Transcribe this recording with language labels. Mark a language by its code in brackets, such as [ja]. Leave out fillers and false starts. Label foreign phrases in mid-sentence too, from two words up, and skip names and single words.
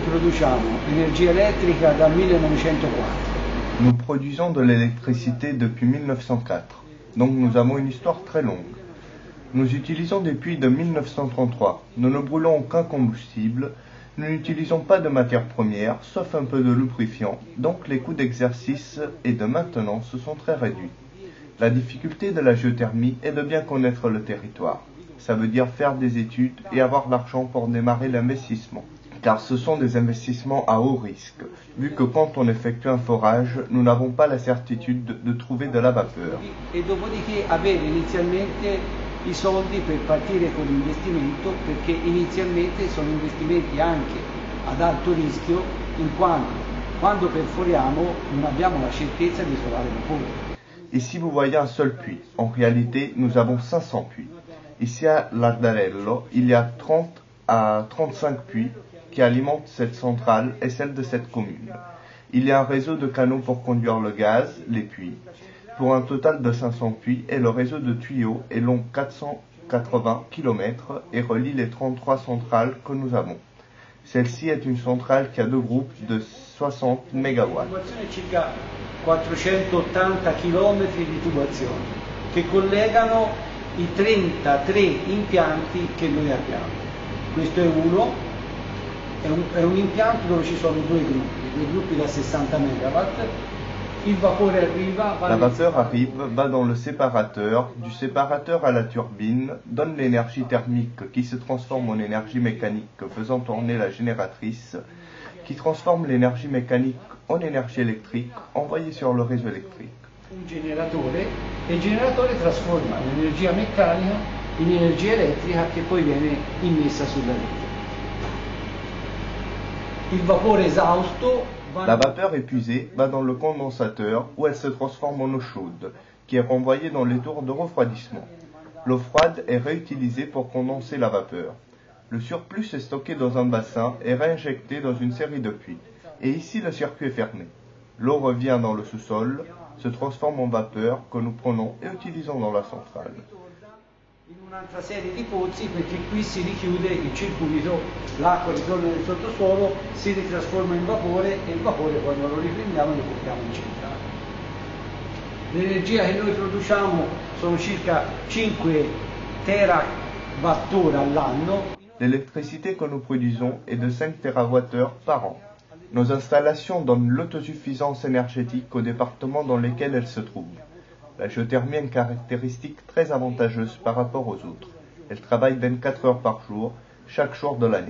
[it] produciamo energia elettrica dal 1904. [fr] Nous produisons de l'électricité depuis 1904, donc nous avons une histoire très longue. Nous utilisons des puits de 1933, nous ne brûlons aucun combustible, nous n'utilisons pas de matières premières, sauf un peu de lubrifiant, donc les coûts d'exercice et de maintenance sont très réduits. La difficulté de la géothermie est de bien connaître le territoire. Ça veut dire faire des études et avoir l'argent pour démarrer l'investissement. Car ce sont des investissements à haut risque, vu que quand on effectue un forage, nous n'avons pas la certitude de trouver de la vapeur. [it] E dopodiché avere inizialmente i soldi per partire con l'investimento, perché inizialmente sono investimenti anche ad alto rischio, in quanto quando perforiamo non abbiamo la certezza di trovare vapore. [fr] Ici vous voyez un seul puits, en réalité nous avons 500 puits. Ici à Lardarello, il y a 30 à 35 puits qui alimentent cette centrale et celle de cette commune. Il y a un réseau de canaux pour conduire le gaz, les puits, pour un total de 500 puits, et le réseau de tuyaux est long 480 km et relie les 33 centrales que nous avons. Celle-ci est une centrale qui a deux groupes de 60 MW. [it] Circa 480 km di tubazioni che collegano i 33 impianti che noi abbiamo. Questo è uno, è un impianto dove ci sono due gruppi da 60 MW. Il vapore arriva, [fr] la vapeur arrive, va dans le séparateur, du séparateur à la turbine, donne l'énergie thermique qui se transforme en énergie mécanique faisant tourner la génératrice, qui transforme l'énergie mécanique en énergie électrique envoyée sur le réseau électrique. [it] Un generatore, e il generatore trasforma l'energia meccanica in energia elettrica che poi viene immessa sulla rete. Il vapore esausto [fr] la vapeur épuisée va dans le condensateur où elle se transforme en eau chaude, qui est renvoyée dans les tours de refroidissement. L'eau froide est réutilisée pour condenser la vapeur. Le surplus est stocké dans un bassin et réinjecté dans une série de puits. Et ici, le circuit est fermé. L'eau revient dans le sous-sol, se transforme en vapeur que nous prenons et utilisons dans la centrale. [it] In un'altra serie di pozzi, perché qui si richiude il circuito, l'acqua ritorna nel sottosuolo, si ritrasforma in vapore e il vapore quando lo riprendiamo lo portiamo in centrale. L'energia che noi produciamo sono circa 5 terawattora all'anno. [fr] L'électricité que nous produisons est de 5 TWh par an. Nos installations donnent l'autosuffisance énergétique aux départements dans lesquels elles se trouvent. La géothermie a une caractéristique très avantageuse par rapport aux autres. Elle travaille 24 heures par jour, chaque jour de l'année.